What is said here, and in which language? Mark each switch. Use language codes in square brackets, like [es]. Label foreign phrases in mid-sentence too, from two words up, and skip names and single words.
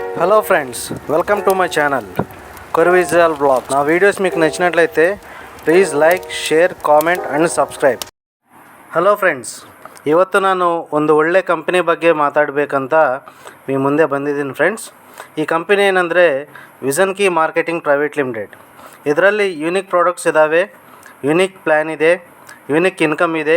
[en] Hello friends, welcome to my channel Koravisual blog. [te] నా వీడియోస్ మీకు నచ్చినట్లయితే [en] please like, share, comment and subscribe. hello friends, [kn] ಇವತ್ತು ನಾನು ಒಂದು ಒಳ್ಳೆ ಕಂಪನಿ ಬಗ್ಗೆ ಮಾತಾಡಬೇಕಂತ మీ ಮುಂದೆ ಬಂದಿದ್ದೀನಿ ಫ್ರೆಂಡ್ಸ್. ಈ ಕಂಪನಿ ಏನಂದರೆ ವಿಷನ್ ಕೀ ಮಾರ್ಕೆಟಿಂಗ್ ಪ್ರೈವೇಟ್ ಲಿಮಿಟೆಡ್. ಇದರಲ್ಲಿ [en] unique products [kn] ಇದ್ದಾವೆ, [en] unique plan [kn] ಇದೆ, [en] unique income [kn] ಇದೆ.